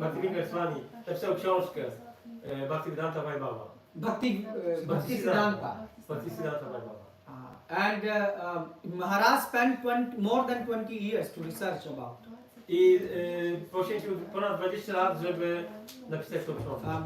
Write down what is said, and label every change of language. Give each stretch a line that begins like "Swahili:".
Polish: Bhakti Swami napisał książkę Bhaktisiddhanta Vaibhava. Bhaktisiddhanta. Bhaktisiddhanta Vaibhava.
English: And Maharaj spent more than 20 years to research about.
Polish: I poświęcił ponad 20 lat, żeby napisać tą książkę.